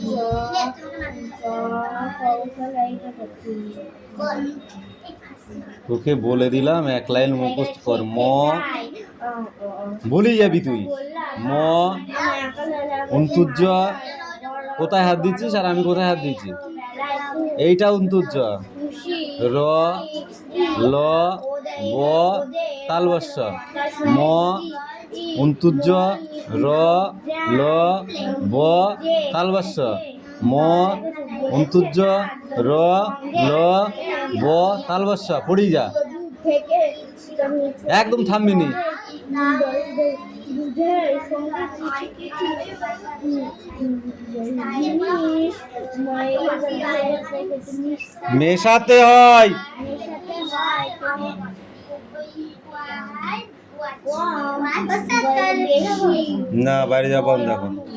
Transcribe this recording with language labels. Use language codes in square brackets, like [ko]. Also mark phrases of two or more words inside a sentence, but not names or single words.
[bn] তোকে বলে দিলাম এক লাইন মুখস্থ কর, ম বলেই যাবি তুই। ম অন্তুর্য, কোথায় হাত দিচ্ছিস আর আমি কোথায় হাত দিচ্ছি? এইটা অন্তুর্য। র ল ব তালবস্য। ম অন্তুর্য র ল ব তালবস্য। ম অন্তুর্য র ল ব তালবস্য। পড়ি যা, একদম থামবি নি। মেশাতে হয় না, বাইরে যা বন্ধ এখন।